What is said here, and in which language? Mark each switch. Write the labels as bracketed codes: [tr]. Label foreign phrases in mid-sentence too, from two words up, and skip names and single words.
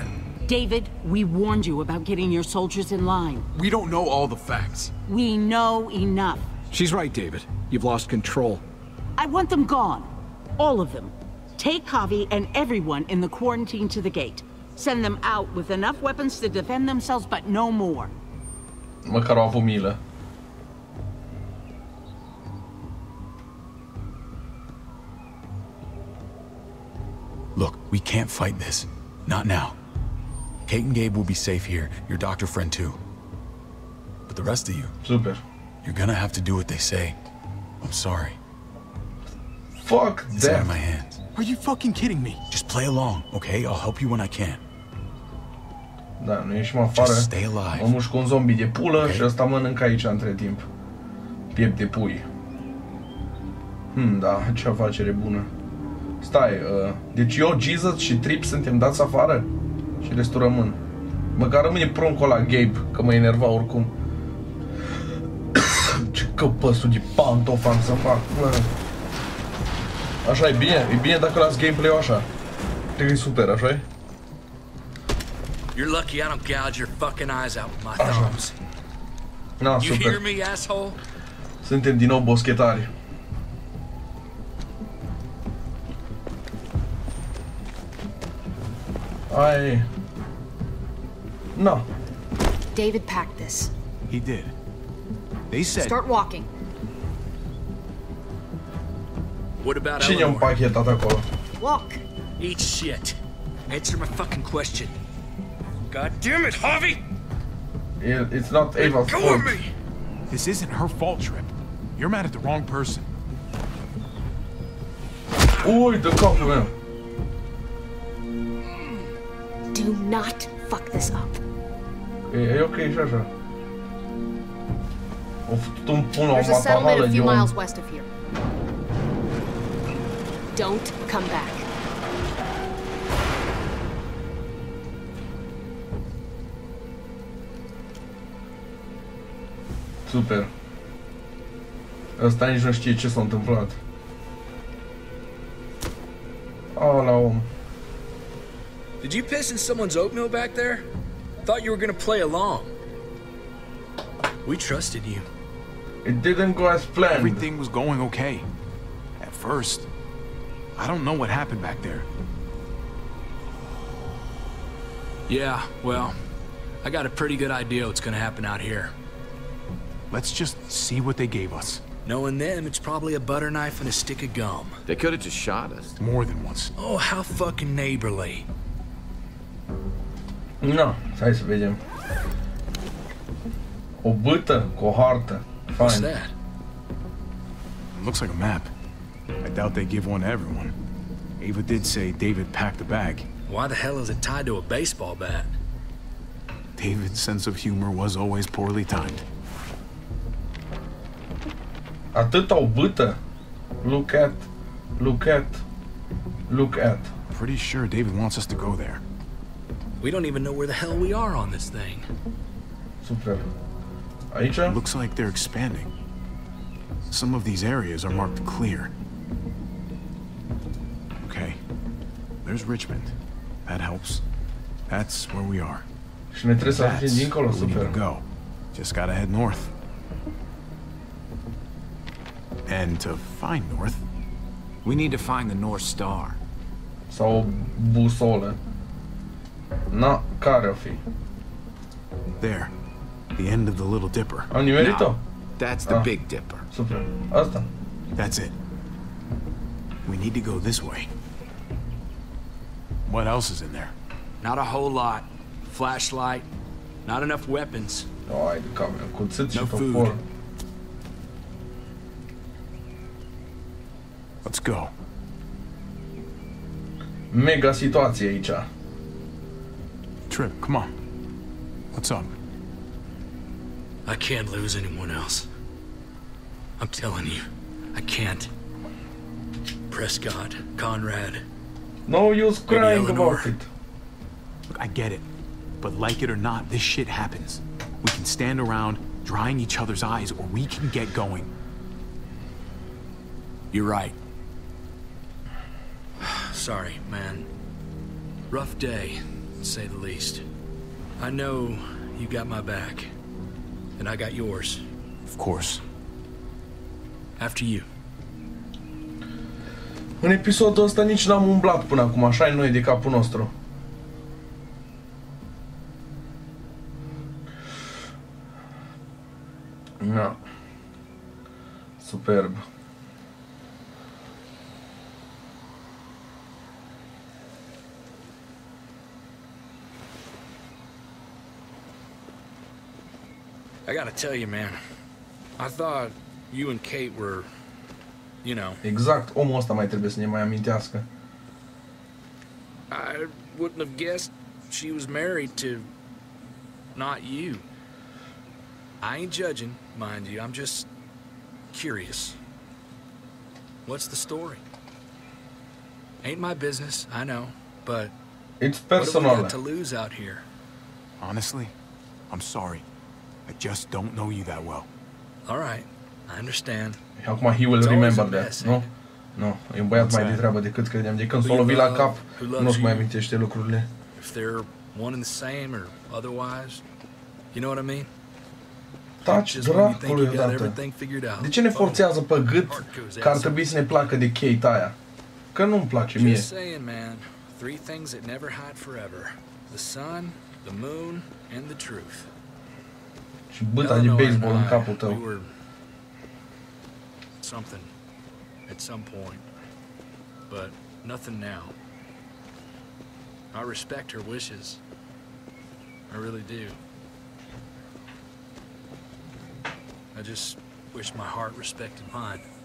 [en] David, we warned you about getting your soldiers in line. We don't know all the facts. We know enough. She's right, David. You've lost control. I want them gone. All of them. Take Javi and everyone in the quarantine to the gate. Send them out with enough weapons to defend themselves, but no more. [ro] Măcar au avut milă. [en] Look, we can't fight this. Not now. Kate and Gabe will be safe here. Your doctor friend too. But the rest of you... [ro] Super. [en] You're gonna have to do what they say. I'm sorry. Fuck it's that. Out of my hands. Are you fucking kidding me? Just play along, okay? I'll help you when I can. [ro] Da, nu ieșim afară. [en] Just stay alive. [ro] Mă mușc un zombie de pulă și ăsta mănâncă aici între timp. Piept de pui. Da, ce afacere bună. Stai, deci eu, Jesus și Trip suntem dați afară? Și restul rămân. Măcar rămâne pruncul ăla Gabe, că mă enerva oricum. Ce căpăsul de pantof am să fac, mă. Așa e bine? E bine dacă las gameplay-ul așa. Cred că e super, așa-i? [en] You're lucky I don't gouge your fucking eyes out with my thumbs. [ro] Na, [en] You [ro] super. [en] hear me, asshole? [ro] Suntem din nou boschetari. Ai... [en] No. David packed this. He did. They said... Start walking. What about [ro] Cine [en] Eleanor? [ro] împachetat acolo? [en] Walk. Eat shit. Answer my fucking question. God damn it, Javi! It's not Ava's Go fault. with me! This isn't her fault, Trip. You're mad at the wrong person. [ro] Uite capul meu. [en] Do not fuck this up. [ro] E ok și așa. O făcut un pun o [en] There's a settlement [ro] matahală a de [en] few [ro] om. [en] miles west of here. Don't come back. [ro] Super. Ăsta nici nu știe ce s-a întâmplat. Ala om. [en] Did you piss in someone's oatmeal back there? Thought you were gonna play along. We trusted you. It didn't go as planned. Everything was going okay. At first. I don't know what happened back there. Yeah, well, I got a pretty good idea what's gonna happen out here. Let's just see what they gave us. Knowing them, it's probably a butter knife and a stick of gum. They could have just shot us. More than once. Oh, how fucking neighborly. No, [ro] hai să vedem. O bâtă cu o hartă. [en] What's Fine. that? It looks like a map. I doubt they give one to everyone. Ava did say David packed the bag. Why the hell is it tied to a baseball bat? David's sense of humor was always poorly timed. [ro] Atâta o bâtă. [en] Look at. Pretty sure David wants us to go there. We don't even know where the hell we are on this thing. [ro] Super. Aici? [en] Looks like they're expanding. Some of these areas are marked clear. Okay. There's Richmond. That helps. That's where we are. [ro] Și ne trebuie să ajungem dincolo, [en] where we need [ro] super. [en] to go. Just gotta head north. And to find north, We need to find the North Star. [ro] Sau o busolă. Na, care o fi? [en] there, the end of the Little Dipper. [ro] Am nimerit-o? [en] That's the Big Dipper. [ro] Super. Asta. [en] That's it. We need to go this way. What else is in there? Not a whole lot. Flashlight. Not enough weapons. [ro] Ai de cameră, cuțit și [en] No [ro] topor. [en] food. Let's go. [ro] Mega situație aici. [en] Trip, come on. What's up? I can't lose anyone else. I'm telling you, I can't. Prescott, Conrad. No use crying about it. Look, I get it. But like it or not, this shit happens. We can stand around, drying each other's eyes, or we can get going. You're right. sorry, man. Rough day, to say the least. I know you got my back, and I got yours. Of course. After you. [ro] În episodul ăsta nici n-am umblat până acum, așa e noi de capul nostru. [en] No. [ro] Superb. [en] I gotta tell you, man. I thought you and Kate were, you know. [ro] Exact, omul ăsta mai trebuie să ne mai amintească. [en] I wouldn't have guessed she was married to not you. I ain't judging, mind you. I'm just curious. What's the story? Ain't my business, I know, but it's personal. What have we got to lose out here? Honestly, I'm sorry. I just don't know you that well. All right, I understand. Acum he will remember that, [ro] nu? Nu, e un băiat mai de treabă decât credeam. De când s-o lovit la cap, nu-și mai amintește lucrurile. [en] If they're one and the same or otherwise, you know what I mean? [ro] Taci dracului odată. De ce ne forțează pe gât că ar trebui să ne placă de Kate aia? Că nu-mi place mie. [en] Just saying, man. Three things that never hide forever. The sun, the moon, and the truth. [ro] Și băta de baseball în capul tău. [en] We were something at some point, but nothing now. I respect her wishes. I really do. I just wish my heart respected mine.